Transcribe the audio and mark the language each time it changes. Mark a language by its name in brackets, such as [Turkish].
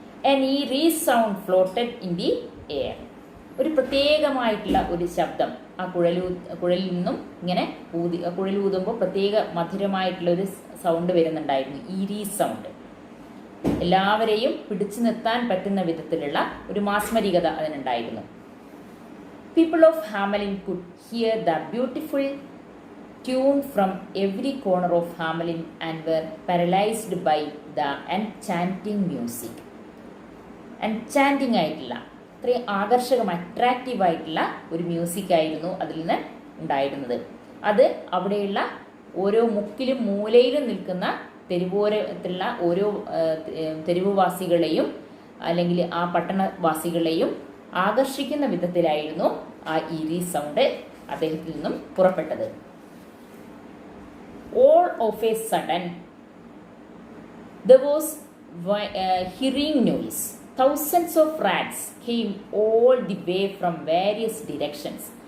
[English] And ഈ resound floated in the air. [Malayalam] ഒരു പ്രത്യേകമായിട്ടുള്ള ഒരു ശബ്ദം ആ കുഴലിൽ നിന്നും ഇങ്ങനെ കുഴലൂതുമ്പോൾ പ്രത്യേക മധുരമായിട്ടുള്ള ഒരു സൗണ്ട് വരുന്നുണ്ടായിരുന്നു, ഈ റീസൗണ്ട്. എല്ലാവരെയും പിടിച്ചു നിർത്താൻ പറ്റുന്ന വിധത്തിലുള്ള ഒരു മാസ്മരികത അതിനുണ്ടായിരുന്നു. [English] People of Hamelin could hear the beautiful tuned from every corner of Hamelin and were paralyzed by the enchanting music. [Malayalam] Enchanting ആയിട്ടുള്ള, അത്രയും ആകർഷകമായ, അട്രാക്റ്റീവ് ആയിട്ടുള്ള ഒരു മ്യൂസിക് ആയിരുന്നു അതിൽ നിന്ന് ഉണ്ടായിരുന്നത്. അത് അവിടെയുള്ള ഓരോ മുക്കിലും മൂലയിലും നിൽക്കുന്ന തെരുവോരത്തിലുള്ള ഓരോ തെരുവുവാസികളെയും അല്ലെങ്കിൽ ആ പട്ടണവാസികളെയും ആകർഷിക്കുന്ന വിധത്തിലായിരുന്നു ആ ഈറി സൗണ്ട് അദ്ദേഹത്തിൽ നിന്നും പുറപ്പെട്ടത്. [English] All of a sudden there was hearing noise. Thousands of rats came all the way from various directions.